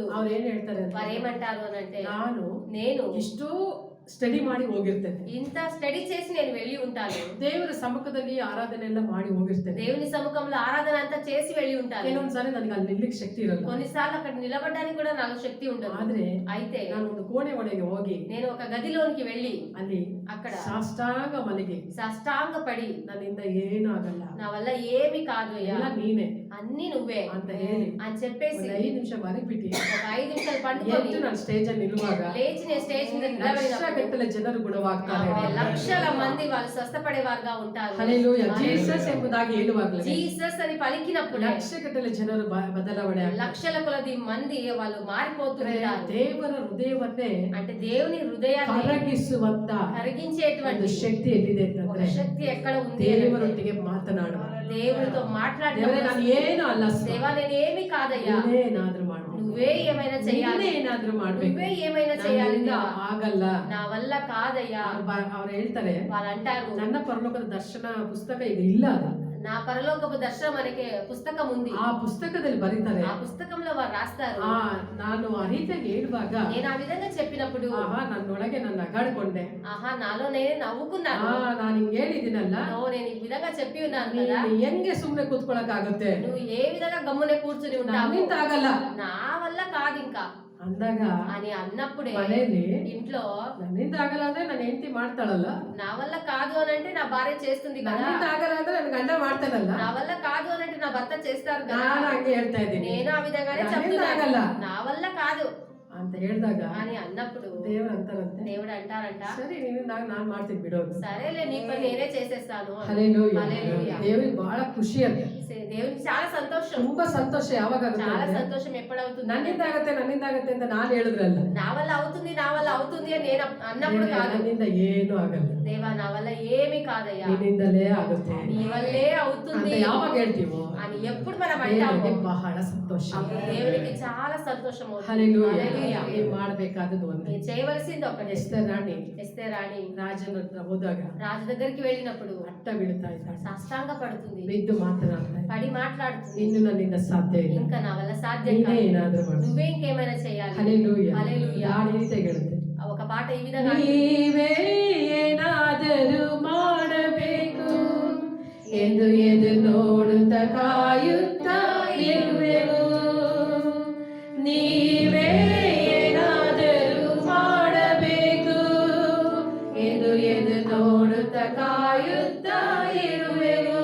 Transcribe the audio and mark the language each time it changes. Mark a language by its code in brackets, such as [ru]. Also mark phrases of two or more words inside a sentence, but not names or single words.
[kn] ಅವ್ರು ಏನ್ ಹೇಳ್ತಾರೆ ಅಂದ್ರೆ, [te] వారు ఏమంటారు అని అంటే [kn] ನಾನು [te] నేను [kn] ಇಷ್ಟೋ ಸ್ಟಡಿ ಮಾಡಿ ಹೋಗಿರ್ತೇನೆ, [te] ఇంత స్టడీ చేసి నేను వెళ్ళి ఉంటాను, [kn] ದೇವರ ಸಮ್ಮುಖದಲ್ಲಿ ಆರಾಧನೆ ಎಲ್ಲ ಮಾಡಿ ಹೋಗಿರ್ತೇನೆ. [te] దేవుని సముఖంలో ఆరాధన అంతా చేసి వెళ్ళి ఉంటాను. [kn] ಕೆಲವೊಂದ್ಸಾರಿ ನನಗೆ ಅಲ್ಲಿ ನಿಲ್ಲಕ್ಕೆ ಶಕ್ತಿ ಇರಲ್ಲ. [te] కొన్నిసార్లు అక్కడ నిలబడడానికి కూడా నాకు శక్తి ఉండదు. [kn] ಆದ್ರೆ [te] అయితే [kn] ನಾನು ಒಂದು ಕೋಣೆ ಒಳಗೆ ಹೋಗಿ [te] నేను ఒక గదిలోనికి వెళ్ళి [kn] ಅಲ್ಲಿ [te] అక్కడ [kn] ಸಾಷ್ಟಾಂಗ ಮಲಗಿ [te] సాష్టాంగపడి [kn] ನನ್ನಿಂದ ಏನೂ ಆಗಲ್ಲ, [te] నా వల్ల ఏమి కాదు అయ్యా, [kn] ಎಲ್ಲ ನೀನೆ [te] అన్ని నువ్వే [kn] ಅಂತ ಹೇಳಿ [te] అని చెప్పేసి [kn] ಒಂದು 5 ನಿಮಿಷ ಮಲಗಿಬಿಟ್ಟು [te] ఒక 5 నిమిషాలు పండుకొని [kn] ಎದ್ದು ನಾನು ಸ್ಟೇಜ್ ಅಲ್ಲಿ ನಿಲ್ಲುವಾಗ [te] లేచి నేను స్టేజ్ మీద నిలబడినప్పుడు [kn] ಲಕ್ಷಗಟ್ಟಲೆ ಜನರು ಗುಣವಾಗ್ತಾರೆ. [te] లక్షల మంది వాళ్ళు స్వస్థపడేవారుగా ఉంటారు. [kn] ಹಲ್ಲೆಲೂಯಾ. ಜೀಸಸ್ ಎಂಬುದಾಗಿ ಹೇಳುವಾಗಲೇ [te] జీసస్ అని పలికినప్పుడు [kn] ಲಕ್ಷಗಟ್ಟಲೆ ಜನರು ಬದಲಾವಣೆ ಆಗ್ತಾರೆ. [te] లక్షల కొలది మంది వాళ్ళు మారిపోతుంటారు. [kn] ದೇವರ ಹೃದಯವನ್ನೇ [te] అంటే దేవుని హృదయాన్ని [kn] ಕರಗಿಸುವಂತ [te] కరిగించేటువంటి [kn] ಒಂದು ಶಕ್ತಿ ಎಲ್ಲಿದೆ [te] ఒక [kn] ಅಂತಂದ್ರೆ [te] శక్తి ఎక్కడ ఉంది? [kn] ದೇವರೊಟ್ಟಿಗೆ ಮಾತನಾಡುವ. [te] దేవుడితో [kn] ದೇವರೇ [te] మాట్లాడినప్పుడు [kn] ನಾನು ಏನು ಅಲ್ಲ, [te] దేవా నేనేమి కాదయ్యా, [kn] ಏನಾದ್ರೂ ಮಾಡ್ಬೇಕು, [te] నువ్వే ఏమైనా చేయాలి, [kn] ಏನಾದ್ರೂ ಮಾಡ್ಬೇಕು, [te] నువ్వే ఏమైనా చేయాలి, [kn] ನನ್ನಿಂದ ಆಗಲ್ಲ. [te] నా వల్ల కాదయ్యా. [kn] ಅವ್ರು ಹೇಳ್ತಾರೆ, [te] వాళ్ళు అంటారు, [kn] ನನ್ನ ಪರಲೋಕದ ದರ್ಶನ ಪುಸ್ತಕ ಈಗ ಇಲ್ಲ, ಅದು [te] నా పరలోకపు దర్శనం అనే పుస్తకం ఉంది. [kn] ಆ ಪುಸ್ತಕದಲ್ಲಿ ಬರೀತಾರೆ. [te] ఆ పుస్తకంలో వారు రాస్తారు, [kn] ನಾನು ಆ ರೀತಿಯಾಗಿ ಹೇಳುವಾಗ [te] నేను ఆ విధంగా చెప్పినప్పుడు [kn] ನನ್ನೊಳಗೆ ನಾನು ನಗಾಡ್ಕೊಂಡೆ. [te] ఆహా నాలో నేనే నవ్వుకున్నాను. [kn] ನಾನು ಹಿಂಗ್ ಹೇಳಿದ್ದೀನಲ್ಲ, [te] నేను ఈ విధంగా చెప్పి ఉన్నాను కదా, [kn] ನೀನು ಹೆಂಗೆ ಸುಮ್ನೆ ಕೂತ್ಕೊಳಕ್ ಆಗುತ್ತೆ, [te] నువ్వు ఏ విధంగా గమ్మునే కూర్చుని ఉంటావు, [kn] ನನ್ನಿಂದ ಆಗಲ್ಲ [te] నా వల్ల కాదు ఇంకా [kn] ಅಂದಾಗ [te] అని అన్నప్పుడే [kn] ಮನೆಯಲ್ಲಿ [te] ఇంట్లో [kn] ನನ್ನಿಂದ ಆಗಲ್ಲ ಅಂದ್ರೆ ನನ್ನ ಹೆಂಡತಿ ಮಾಡ್ತಾಳಲ್ಲ, [te] నా వల్ల కాదు అని అంటే నా భార్య చేస్తుంది కదా, [kn] ನನ್ನಿಂದ ಆಗಲ್ಲ ಅಂದ್ರೆ ನನ್ನ ಗಂಡ ಮಾಡ್ತಾನಲ್ಲ, [te] నా వల్ల కాదు అని అంటే నా భర్త చేస్తారు కదా, [kn] ನಾನು ಹಂಗೆ ಹೇಳ್ತಾ ಇದ್ದೀನಿ. [te] నేను ఆ విధంగానే నన్నింద చెప్తున్నాను, [kn] ಆಗಲ್ಲ [te] నా వల్ల కాదు [kn] ಅಂತ ಹೇಳಿದಾಗ [te] అని అన్నప్పుడు [kn] ದೇವರು ಅಂತಾರಂತೆ, [te] దేవుడు అంటారంట, [kn] ಸರಿ ನಿನ್ನಿಂದ ನಾನು ಮಾಡ್ತೀನಿ ಬಿಡೋದು. [te] సరేలే నీ పని నేనే చేసేస్తాను అని. [kn] ಹಲ್ಲೆಲೂಯಾ. [te] హల్లెలూయా. [kn] ದೇವರಿಗೆ ಬಹಳ ಖುಷಿ ಅಂತ, [te] దేవునికి చాలా సంతోషం, [kn] ತುಂಬಾ ಸಂತೋಷ ಯಾವಾಗ [te] చాలా [kn] ಆಗುತ್ತೆ, [te] సంతోషం ఎప్పుడవుతుంది, [kn] ನನ್ನಿಂದ ಆಗತ್ತೆ ಅಂತ ನಾನು ಹೇಳಿದ್ರಲ್ಲ, [te] నా వల్ల అవుతుంది నా వల్ల అవుతుంది అని నేను అన్నప్పుడు [kn] ದೇವರೇ, [te] కాదు, [kn] ನನ್ನಿಂದ ಏನು ಆಗಲ್ಲ, [te] దేవా నా వల్ల ఏమి కాదయ్యా, [kn] ನಿನ್ನಿಂದಲೇ ಆಗುತ್ತೆ [te] నీ వల్లే [kn] ಅಂತ [te] అవుతుంది [kn] ಯಾವಾಗ ಹೇಳ್ತೀವೋ [te] అని ఎప్పుడు మనం [kn] ದೇವರಿಗೆ [te] అంటామో [kn] ಬಹಳ ಸಂತೋಷ. [te] అప్పుడు దేవునికి చాలా సంతోషం అవుతుంది. [kn] ಹಲ್ಲೆಲೂಯಾ. [te] హల్లెలూయా. [kn] ನೀವು ಮಾಡಬೇಕಾದದ್ದು ಒಂದೇ. [te] నేను చేయవలసింది ఒకటి. [kn] ಎಸ್ತರ್ ರಾಣಿ [te] ఎస్తేర్ రాణి [kn] ರಾಜನ ಹತ್ರ ಹೋದಾಗ [te] రాజు దగ్గరికి వెళ్ళినప్పుడు [kn] ಅಟ್ಟ ಬೀಳ್ತಾ ಇದ್ದಾಳೆ, [te] సాష్టాంగ పడుతుంది, [kn] ಬಿದ್ದು ಮಾತನಾಡ್ತಾ ಇದ್ದಾಳೆ. [te] పడి మాట్లాడుతుంది, [kn] ಇನ್ನು ನನ್ನಿಂದ ಸಾಧ್ಯ ಇಲ್ಲ, [te] ఇంకా నా వల్ల సాధ్యం [kn] ನೀನೇ [te] కాదు, [kn] ಏನಾದ್ರೂ ಮಾಡು. [te] నువ్వే ఇంకేమైనా చేయాలి. [kn] ಹಲ್ಲೆಲೂಯಾ. [te] హల్లెలూయా. [kn] ಆ ರೀತಿಯಾಗಿ ಹೇಳುತ್ತೆ, [te] ఒక పాట ఈ విధంగా [kn] ನೀವೇ ಏನಾದರೂ ಮಾಡಬೇಕು ಎಂದು ಎದು ನೋಡುತ್ತಾ ಕಾಯುತ್ತಾ ಇರುವೆವು. ನೀವೇ ಏನಾದರೂ ಮಾಡಬೇಕು ಎಂದು ಎದು ನೋಡುತ್ತಾ ಕಾಯುತ್ತಾ ಇರುವೆವು.